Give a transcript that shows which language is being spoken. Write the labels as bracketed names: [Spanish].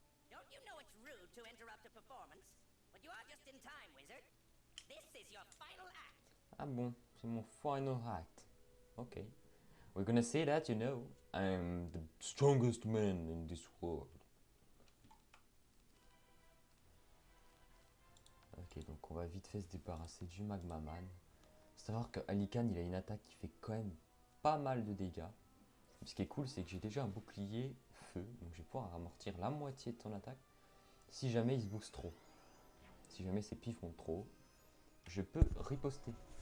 [English] Don't you know it's rude to interrupt a performance? But you are just in time, wizard. This is your final act. [French] Ah bon, c'est mon [English] final act. [French] Ok. [English] We're gonna say that, you know. I'm the strongest man in this world. [French] Ok, donc on va vite fait se débarrasser du Magma Man. Faut savoir que Alican, il a une attaque qui fait quand même pas mal de dégâts. Ce qui est cool, c'est que j'ai déjà un bouclier feu, donc je vais pouvoir amortir la moitié de son attaque. Si jamais il se booste trop, si jamais ses pifs montent trop, je peux riposter.